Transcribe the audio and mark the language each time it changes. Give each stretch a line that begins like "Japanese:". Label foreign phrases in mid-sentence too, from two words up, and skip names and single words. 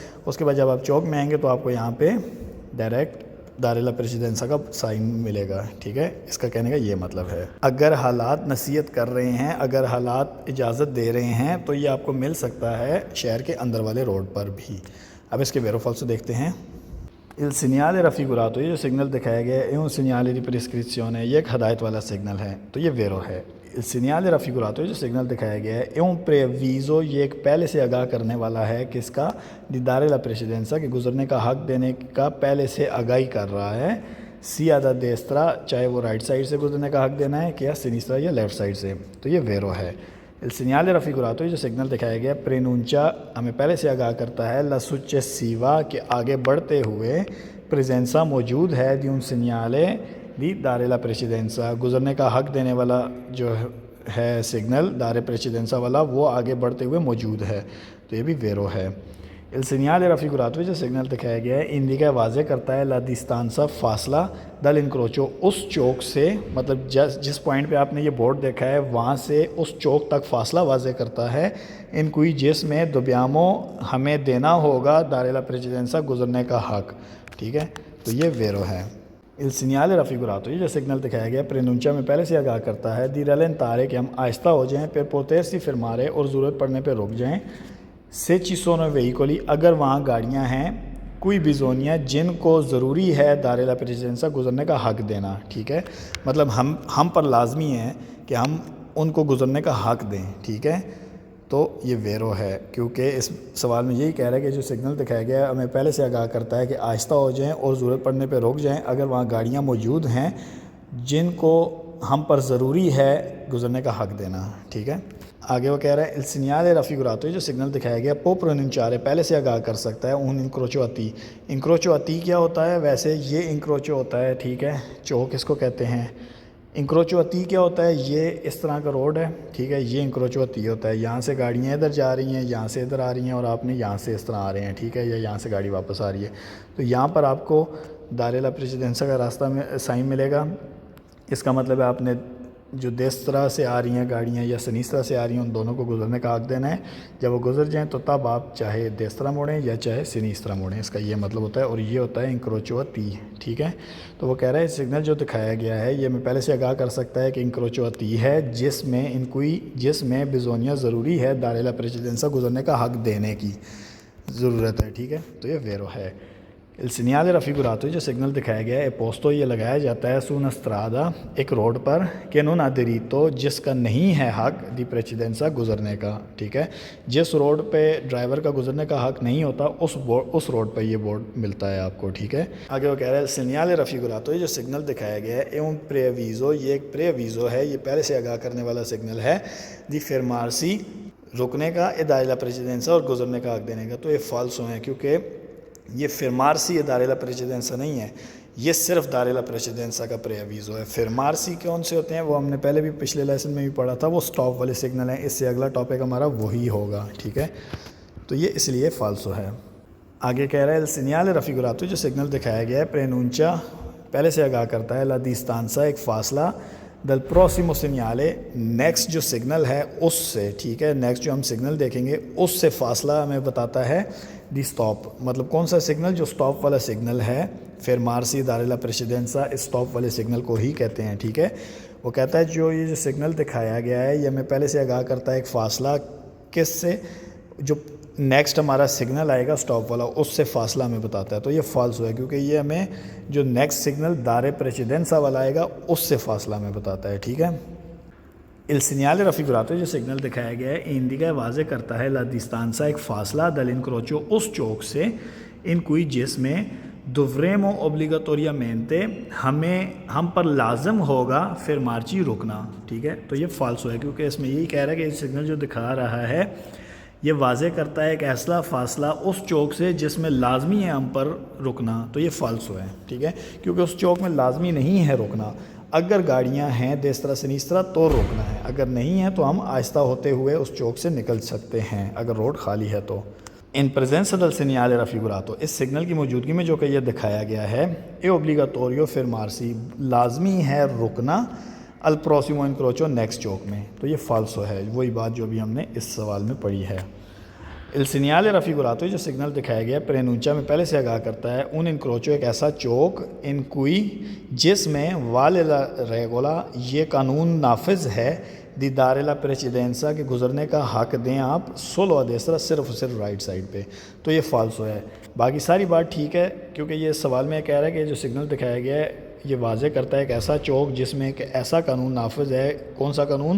Urdu: اس کے بعد جب آپ چوک میں آئیں گے تو آپ کو یہاں پہ ڈائریکٹ
Italian: dare la precedenza
Urdu: کا سائن ملے گا، ٹھیک ہے، اس کا کہنے کا یہ مطلب ہے۔ اگر حالات نصیحت کر رہے ہیں، اگر حالات اجازت دے رہے ہیں تو یہ آپ کو مل سکتا ہے شہر کے اندر والے روڈ پر بھی۔ اب اس کے
Italian: vero falso
Urdu: دیکھتے ہیں۔
Italian: il segnale raffigurato،
Urdu: یہ جو سگنل دکھایا گیا ہے،
Italian: un segnale di prescrizione،
Urdu: یہ ایک ہدایت والا سگنل ہے، تو یہ ویرو ہے۔
Italian: il segnale raffigurato،
Urdu: یہ جو سگنل دکھایا گیا ہے،
Italian: un preavviso،
Urdu: یہ ایک پہلے سے آگاہ کرنے والا ہے، کس کا؟
Italian: di dare la precedenza،
Urdu: کہ گزرنے کا حق دینے کا پہلے سے آگاہی کر رہا ہے،
Italian: sia da destra،
Urdu: چاہے وہ رائٹ سائڈ سے گزرنے کا حق دینا ہے کہ یا سینیسٹرا یا لیفٹ سائڈ سے، تو یہ ویرو ہے۔
Italian: il segnale raffigurato،
Urdu: یہ جو سگنل دکھایا گیا ہے، preannuncia، ہمیں پہلے سے آگاہ کرتا ہے،
Italian: la successiva،
Urdu: کہ آگے بڑھتے ہوئے
Italian: presenza
Urdu: موجود ہے
Italian: di un segnale di dare la precedenza،
Urdu: گزرنے کا حق دینے والا جو ہے سگنل
Italian: dare precedenza
Urdu: والا، وہ آگے بڑھتے ہوئے موجود ہے، تو یہ بھی ویرو ہے۔
Italian: il segnale raffigurato،
Urdu: جو سگنل دکھایا گیا ہے، indica، واضح کرتا ہے
Italian: la distanza،
Urdu: فاصلہ، dall'incrocio، اس چوک سے، مطلب جس پوائنٹ پہ آپ نے یہ بورڈ دیکھا ہے وہاں سے اس چوک تک فاصلہ واضح کرتا ہے، ان کوئی جس میں dobbiamo، ہمیں دینا ہوگا
Italian: dare la precedenza،
Urdu: گزرنے کا حق، ٹھیک ہے، تو یہ ویرو ہے۔
Italian: il segnale raffigurato،
Urdu: یہ جو سگنل دکھایا گیا preannuncia، میں pہلے سے آگاہ کرتا ہے
Italian: di rallentare،
Urdu: کہ ہم آہستہ ہو جائیں،
Italian: per potersi fermare،
Urdu: اور ضرورت پڑنے پہ رک جائیں،
Italian: se ci sono veicoli،
Urdu: اگر وہاں گاڑیاں ہیں، کوئی bisogna، جن کو ضروری ہے
Italian: dare la precedenza،
Urdu: گزرنے کا حق دینا، ٹھیک ہے، مطلب ہم پر لازمی ہے کہ ہم ان کو گزرنے کا حق دیں، ٹھیک ہے، تو یہ ویرو ہے، کیونکہ اس سوال میں یہی کہہ رہا ہے کہ جو سگنل دکھایا گیا ہے ہمیں پہلے سے آگاہ کرتا ہے کہ آہستہ ہو جائیں اور ضرورت پڑنے پہ رک جائیں اگر وہاں گاڑیاں موجود ہیں جن کو ہم پر ضروری ہے گزرنے کا حق دینا، ٹھیک ہے۔ آگے وہ کہہ رہا ہے
Italian: il segnale raffigurato،
Urdu: جو سگنل دکھایا گیا
Italian: può preannunciare،
Urdu: پہلے سے آگاہ کر سکتا ہے
Italian: un incrocio atti۔ incrocio atti
Urdu: کیا ہوتا ہے؟ ویسے یہ incrocio ہوتا ہے، ٹھیک ہے، چوک اس کو کہتے ہیں۔
Italian: incrocio atti
Urdu: کیا ہوتا ہے؟ یہ اس طرح کا روڈ ہے، ٹھیک ہے، یہ
Italian: incrocio atti
Urdu: ہوتا ہے، یہاں سے گاڑیاں ادھر جا رہی ہیں، یہاں سے ادھر آ رہی ہیں، اور آپ نے یہاں سے اس طرح آ رہے ہیں، ٹھیک ہے، یا یہاں سے گاڑی واپس آ رہی ہے، تو یہاں پر آپ کو
Italian: dare la precedenza
Urdu: کا راستہ میں سائن ملے گا۔ اس کا مطلب ہے آپ نے جو دیسترا سے آ رہی ہیں گاڑیاں یا سنیسترا سے آ رہی ہیں ان دونوں کو گزرنے کا حق دینا ہے، جب وہ گزر جائیں تو تب آپ چاہے دیسترا موڑیں یا چاہے سنیسترا موڑیں، اس کا یہ مطلب ہوتا ہے، اور یہ ہوتا ہے
Italian: incrocio atti,
Urdu: ٹھیک ہے۔ تو وہ کہہ رہا ہے سگنل جو دکھایا گیا ہے یہ میں پہلے سے آگاہ کر سکتا ہے کہ
Italian: incrocio atti
Urdu: ہے جس میں bisogna، ضروری ہے
Italian: dare la precedenza،
Urdu: گزرنے کا حق دینے کی ضرورت ہے، ٹھیک ہے، تو یہ ویرو ہے۔ il segnale raffigurato، جو سگنل دکھایا گیا ہے posto، یہ لگایا جاتا ہے
Italian: su una strada،
Urdu: ایک روڈ پر، کہ
Italian: non ha diritto،
Urdu: جس کا نہیں ہے حق
Italian: di precedenza،
Urdu: گزرنے کا، ٹھیک ہے، جس روڈ پہ ڈرائیور کا گزرنے کا حق نہیں ہوتا اس روڈ پہ یہ بورڈ ملتا ہے آپ کو، ٹھیک ہے۔ آگے وہ کہہ رہا ہے
Italian: segnale raffigurato،
Urdu: یہ جو سگنل دکھایا گیا ہے
Italian: un preavviso،
Urdu: یہ ایک preavviso ہے، یہ پہلے سے آگاہ کرنے والا سگنل ہے
Italian: di fermarsi،
Urdu: رکنے کا،
Italian: e dare la precedenza،
Urdu: اور گزرنے کا حق دینے کا، تو یہ فالسو ہیں، کیونکہ یہ
Italian: fermarsi dare la precedenza
Urdu: نہیں ہے، یہ صرف
Italian: dare la precedenza
Urdu: کا preavviso ہے۔ فرمارسی کون سے ہوتے ہیں وہ ہم نے پہلے بھی پچھلے لیسن میں بھی پڑھا تھا، وہ سٹاپ والے سگنل ہیں، اس سے اگلا ٹاپک ہمارا وہی ہوگا، ٹھیک ہے، تو یہ اس لیے فالسو ہے۔ آگے کہہ رہا ہے
Italian: il segnale raffigurato،
Urdu: جو سگنل دکھایا گیا ہے preannuncia، پہلے سے آگاہ کرتا ہے
Italian: la distanza،
Urdu: ایک فاصلہ،
Italian: dal prossimo segnale،
Urdu: نیکسٹ جو سگنل ہے اس سے، ٹھیک ہے، نیکسٹ جو ہم سگنل دیکھیں گے اس سے فاصلہ ہمیں بتاتا ہے دی اسٹاپ، مطلب کون سا سگنل؟ جو اسٹاپ والا سگنل ہے،
Italian: fermarsi dare la precedenza،
Urdu: اسٹاپ والے سگنل کو ہی کہتے ہیں، ٹھیک ہے۔ وہ کہتا ہے یہ جو سگنل دکھایا گیا ہے یہ ہمیں پہلے سے آگاہ کرتا ہے ایک فاصلہ، کس سے؟ جو نیکسٹ ہمارا سگنل آئے گا اسٹاپ والا اس سے فاصلہ ہمیں بتاتا ہے، تو یہ فالسو ہے، کیونکہ یہ ہمیں جو نیکسٹ سگنل
Italian: dare precedenza
Urdu: والا آئے گا اس سے فاصلہ ہمیں بتاتا ہے، ٹھیک ہے۔ il segnale raffigurato، جو سگنل دکھایا گیا ہے indica، واضح کرتا ہے
Italian: la distanza،
Urdu: ایک فاصلہ، dall'incrocio، اس چوک سے،
Italian: in cui،
Urdu: جس میں
Italian: dovremo obbligatoriamente،
Urdu: ہم پر لازم ہوگا fermarci، رکنا، ٹھیک ہے، تو یہ فالسو ہے، کیونکہ اس میں یہی کہہ رہا ہے کہ یہ سگنل جو دکھا رہا ہے یہ واضح کرتا ہے ایک ایسا فاصلہ اس چوک سے جس میں لازمی ہے ہم پر رکنا، تو یہ فالسو ہے، ٹھیک ہے، کیونکہ اس چوک میں لازمی نہیں ہے رکنا، اگر گاڑیاں ہیں
Italian: destra sinistra
Urdu: تو روکنا ہے، اگر نہیں ہے تو ہم آہستہ ہوتے ہوئے اس چوک سے نکل سکتے ہیں اگر روڈ خالی ہے تو۔
Italian: in presenza del segnale raffigurato،
Urdu: اس سگنل کی موجودگی میں جو کہ یہ دکھایا گیا ہے
Italian: è obbligatorio fermarsi،
Urdu: لازمی ہے رکنا،
Italian: al prossimo incrocio،
Urdu: نیکسٹ چوک میں، تو یہ فالسو ہے، وہی بات جو بھی ہم نے اس سوال میں پڑھی ہے۔
Italian: Il segnale raffigurato
Urdu: جو سگنل دکھایا گیا ہے پرینونچا میں پہلے سے آگاہ کرتا ہے
Italian: un incrocio
Urdu: ایک ایسا چوک
Italian: in cui
Urdu: جس میں
Italian: vale la regola
Urdu: یہ قانون نافذ ہے
Italian: di dare la precedenza
Urdu: کہ گزرنے کا حق دیں آپ
Italian: solo a destra
Urdu: صرف اور صرف رائٹ سائڈ پہ، تو یہ فالسو ہے۔ باقی ساری بات ٹھیک ہے کیونکہ یہ سوال میں کہہ رہا ہے کہ جو سگنل دکھایا گیا ہے یہ واضح کرتا ہے ایک ایسا چوک جس میں ایک ایسا قانون نافذ ہے، کون سا قانون؟